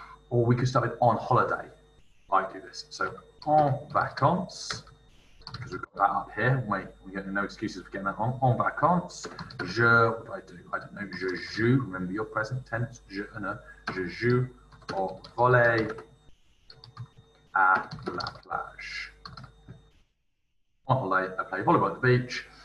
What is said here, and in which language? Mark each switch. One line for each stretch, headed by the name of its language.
English: Or we could start with on holiday. I do this. So
French: en vacances,
English: because we've got that up here. Wait, we get no excuses for getting that on.
French: En vacances, je,
English: what do I do? I don't know.
French: Je joue.
English: Remember your present tense.
French: Je joue au volley à la plage.
English: On holiday, I play volleyball at the beach.